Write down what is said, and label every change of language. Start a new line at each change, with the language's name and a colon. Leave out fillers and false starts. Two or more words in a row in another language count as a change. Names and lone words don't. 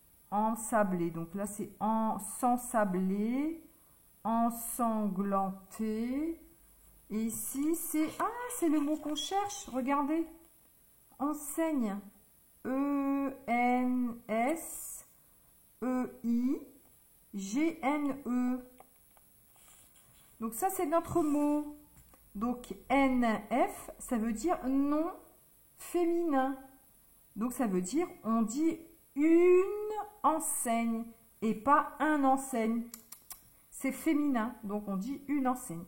French: ensablé. Donc là, c'est ensablé, ensanglanté. Et ici, c'est le mot qu'on cherche. Regardez. Enseigne. E-N-S-E-I-G-N-E. Donc ça, c'est notre mot. Donc NF, ça veut dire non féminin. Donc ça veut dire on dit une enseigne et pas un enseigne. C'est féminin, donc on dit une enseigne.